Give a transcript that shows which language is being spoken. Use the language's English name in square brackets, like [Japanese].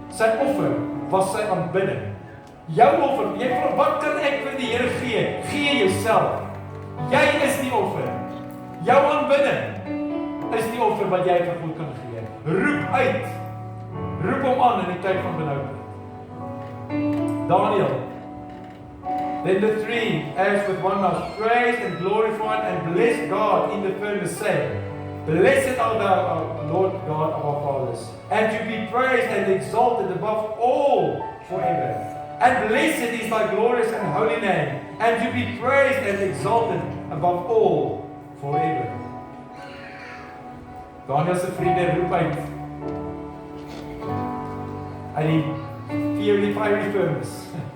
[Afrikaans] Sy offer was sy aanbidding. Jou offer, jy vra wat kan ek vir die Here gee? Gee jouself. Jy is die offer. Jou aanbidding is die offer wat jy vir God kan gee. Roep uit. Roep hom aan in die tyd van benoudheid. Daniel. [English] Then the three, as with one mouth, praised and glorified and blessed God in the firmament, saying, Blessed art thou, Lord God of our fathers, and to be praised and exalted above all forever. And blessed is thy glorious and holy name, and to be praised and exalted above all forever. [Afrikaans] Daniel se vriende roep uit die [English] fiery furnace.